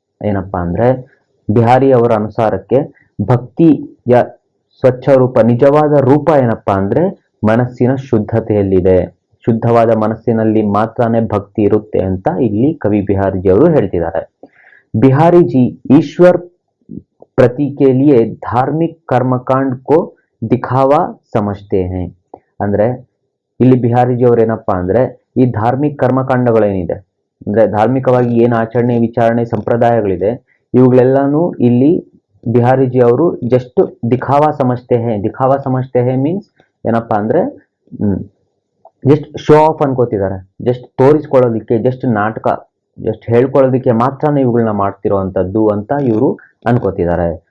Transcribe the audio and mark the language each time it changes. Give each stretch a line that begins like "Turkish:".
Kannada: ಏನಪ್ಪಾ ಅಂದ್ರೆ, ಬಿಹಾರಿ ಅವರ ಅನುಸಾರಕ್ಕೆ ಭಕ್ತಿಯ ಸ್ವಚ್ಛ ರೂಪ, ನಿಜವಾದ ರೂಪ ಏನಪ್ಪಾ ಅಂದ್ರೆ ಮನಸ್ಸಿನ ಶುದ್ಧತೆಯಲ್ಲಿದೆ. ಶುದ್ಧವಾದ ಮನಸ್ಸಿನಲ್ಲಿ ಮಾತ್ರನೇ ಭಕ್ತಿ ಇರುತ್ತೆ ಅಂತ ಇಲ್ಲಿ ಕವಿ ಬಿಹಾರಿಜಿ ಅವರು ಹೇಳ್ತಿದ್ದಾರೆ.
Hindi: बिहारी जी ईश्वर प्रति के लिए धार्मिक कर्मकांड को दिखावा समझते हैं.
Kannada: ಅಂದ್ರೆ ಇಲ್ಲಿ ಬಿಹಾರಿಜಿ ಅವರೇನಪ್ಪಾ ಅಂದ್ರೆ ಈ ಧಾರ್ಮಿಕ ಕರ್ಮಕಾಂಡಗಳೇನಿದೆ ಅಂದ್ರೆ ಧಾರ್ಮಿಕವಾಗಿ ಏನು ಆಚರಣೆ ವಿಚಾರಣೆ ಸಂಪ್ರದಾಯಗಳಿದೆ ಇವುಗಳೆಲ್ಲಾನು ಇಲ್ಲಿ ಬಿಹಾರಿಜಿ ಅವರು ಜಸ್ಟ್
Hindi: ದಿಖಾವಾ ಸಮಜ್ತೆ ಹೇ
Kannada: ಮೀನ್ಸ್ ಏನಪ್ಪಾ ಅಂದ್ರೆ just show of ಅನ್ಕೋತಿದ್ದಾರೆ, just ತೋರಿಸ್ಕೊಳ್ಳೋದಿಕ್ಕೆ, just ನಾಟಕ, ಜಸ್ಟ್ ಹೇಳ್ಕೊಳ್ಳೋದಿಕ್ಕೆ ಮಾತ್ರನೇ ಇವುಗಳನ್ನ ಮಾಡ್ತಿರೋವಂಥದ್ದು ಅಂತ ಇವರು ಅನ್ಕೋತಿದ್ದಾರೆ.